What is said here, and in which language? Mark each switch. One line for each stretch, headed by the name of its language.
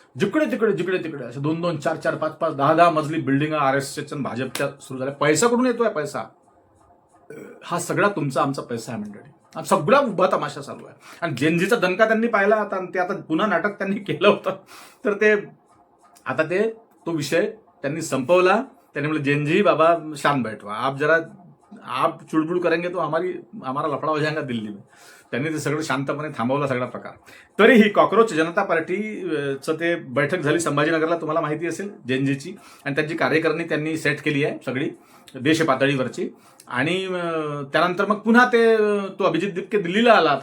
Marathi: जिकडे तिकडे असे 2-2, 4-4, 5-5, 10-10 मजली बिल्डिंग RSS आणि भाजपच्या सुरू झाल्या. पैसा कुठून येतोय? पैसा हा सगळा तुमचा आमचा पैसा आहे मंडळी. सगळा उभा तमाशा चालू आहे. आणि जेनजीचा दणका त्यांनी पाहिला आता, आणि ते आता पुन्हा नाटक त्यांनी केलं होतं. तर ते आता तो विषय त्यांनी संपवला. त्यांनी म्हणलं
Hindi: जेनजी बाबा शांत बैठवा, आप चुडबुड करेंगे तो हमारा लफड़ा हो जाएगा दिल्ली में.
Marathi: त्यांनी ते सगळं शांतपणे थांबवला सगळा प्रकार. तरीही कॉक्रोच जनता पार्टीचं ते बैठक झाली संभाजीनगरला, तुम्हाला माहिती असेल, जेनजीची. आणि त्यांची कार्यकारिणी त्यांनी सेट केली आहे सगळी देश पातळीवरची. आणि त्यानंतर मग पुन्हा तो अभिजित दिपके दिल्लीला आला.